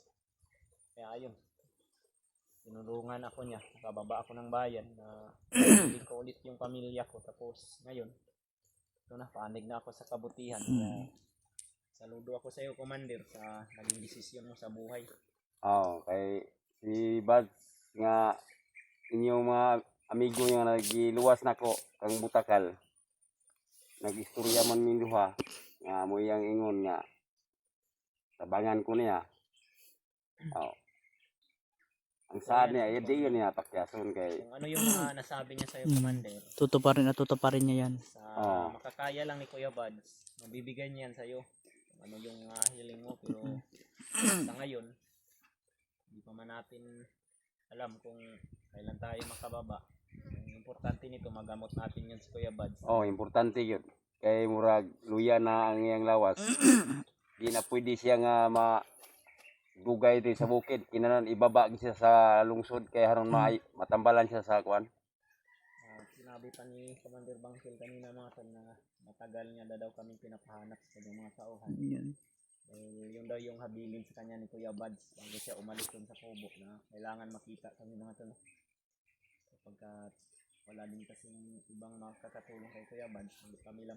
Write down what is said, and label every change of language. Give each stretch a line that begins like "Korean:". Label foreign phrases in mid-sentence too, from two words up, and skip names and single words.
Filipino: Kaya ayun, tinulungan ako niya. Nakababa ako ng bayan na hindi ko ulit yung pamilya ko. Tapos ngayon, ito na, panig na ako sa kabutihan. Kaya saludo ako sa iyo, Commander, sa naging desisyon mo sa buhay.
Cebuano: Oh, kay si Bad nga inyong mga amigo nga nagiluwas nako kang Butakal. Nagistorya man min duha nga mo iyang ingon nga tabangan ko niya. Oh. Ang sad niya, di yun niya pakyason kay
Filipino: Kung ano yung mga nasabi niya sa'yo, Commander, Tutuparin niya yan. sa Oo. makakaya lang ni Kuya Buds, mabibigay niya yan sa'yo. Kung ano yung hiling mo, pero sa ngayon, hindi pa man natin alam kung kailan tayo makababa. Ang importante nito, magamot natin yan si Kuya Buds. oh, importante yun.
Cebuano: Kay murag luya na ang iyang lawas. Di na pwede siya nga dugay din sa bukid. Kinanan ibaba siya sa lungsod kay haron matambalan siya sa kuan.
Filipino: Sinabi pa ni Commander Bangkil kanina mga tol na matagal niya daw kami pinapahanap sa mga tauhan. Yan. Yun daw yung habilin sa kanya ni Kuya Buds bago siya umalis dun sa kubo na kailangan makita kami mga tol. Kapag wala din kasing ibang makakatulong kay Kuya Buds, kami lang